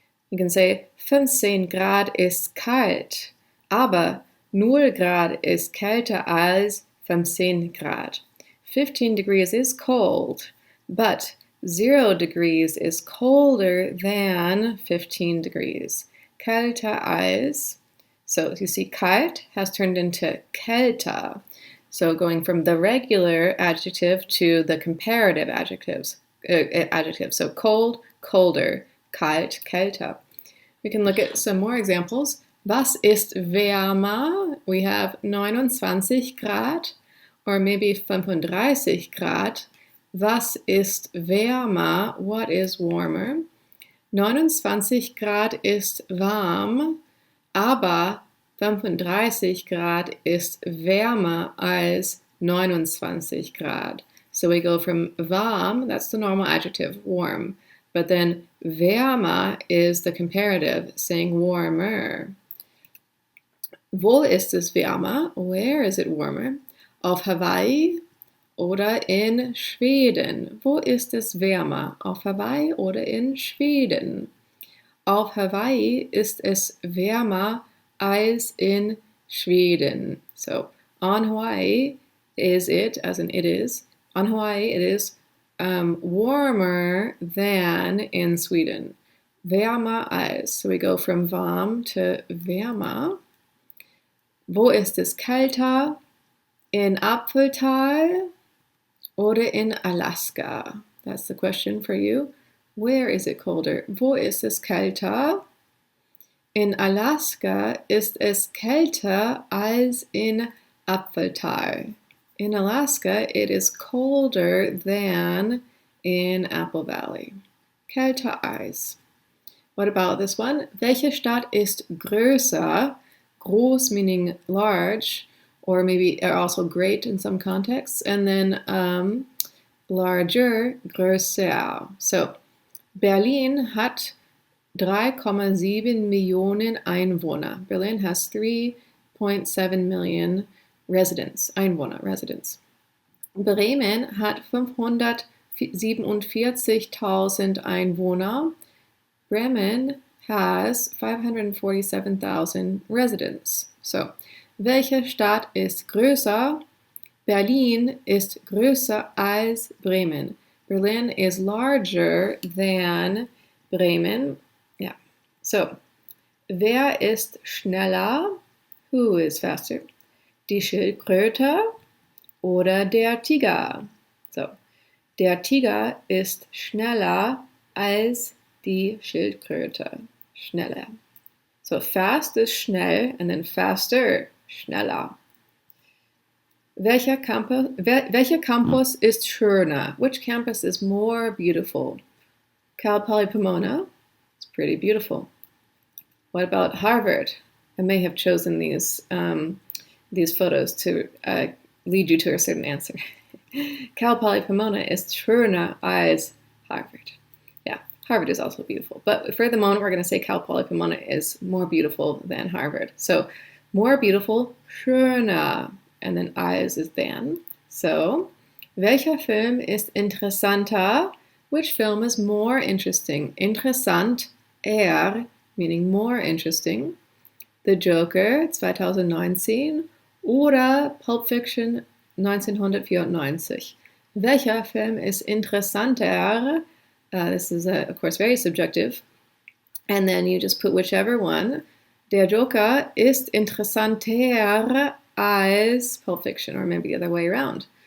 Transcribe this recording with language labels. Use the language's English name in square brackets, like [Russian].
[English] You can say, [German] 15 Grad ist kalt, aber 0 Grad ist kälter als 15 Grad. [English] 15 degrees is cold, but 0 degrees is colder than 15 degrees. [German] Kälter als. [English] So you see, kalt has turned into kälter. So going from the regular adjective to the comparative adjectives. So cold, colder, kalt, kälter. We can look at some more examples. [German] Was ist wärmer? [English] We have 29 Grad, or maybe 35 Grad. [German] Was ist wärmer? [English] What is warmer? [German] 29 Grad ist warm, aber 35 Grad ist wärmer als 29 Grad. [English] So we go from warm, that's the normal adjective, warm, but then wärmer is the comparative, saying warmer. [German] Wo ist es wärmer? [English] Where is it warmer? [German] Auf Hawaii oder in Schweden? Wo ist es wärmer? Auf Hawaii oder in Schweden? Auf Hawaii ist es wärmer als in Schweden. [English] So on Hawaii is it, as in it is, on Hawaii it is warmer than in Sweden. [German] Wärmer als. [English] So we go from warm to wärmer. [German] Wo ist es kälter? In Apfeltal oder in Alaska? [English] That's the question for you. Where is it colder? [German] Wo ist es kälter? In Alaska ist es kälter als in Apfeltal. [English] In Alaska, it is colder than in Apple Valley. [German] Kälter als. [English] What about this one? [German] Welche Stadt ist größer? [English] Groß meaning large, or maybe also great in some contexts, and then larger, größer. [German] So, Berlin hat 3,7 Millionen Einwohner. [English] Berlin has 3.7 million residents, Einwohner, residents. [German] Bremen hat 547.000 Einwohner. [English] Bremen has 547,000 residents. [German] So, welche Stadt ist größer? Berlin ist größer als Bremen. [English] Berlin is larger than Bremen. Yeah. So, [German] wer ist schneller? [English] Who is faster? [German] Die Schildkröte oder der Tiger? So, der Tiger ist schneller als die Schildkröte. Schneller. [English] So, fast ist schnell, and then faster, schneller. [German] Welcher Campus ist schöner? [English] Which campus is more beautiful? Cal Poly Pomona, it's pretty beautiful. What about Harvard? I may have chosen these photos to lead you to a certain answer. [German] Cal Poly Pomona ist schöner als Harvard. [English] Yeah, Harvard is also beautiful. But for the moment, we're going to say Cal Poly Pomona is more beautiful than Harvard. So more beautiful, schöner, and then als is than. [German] So, welcher Film ist interessanter? [English] Which film is more interesting? Interessant, meaning more interesting. [German] The Joker 2019 oder Pulp Fiction 1994. Welcher Film ist interessanter? [English] This is, of course, very subjective. And then you just put whichever one. [German] Der Joker ist interessanter als Pulp Fiction, [English] or maybe the other way around.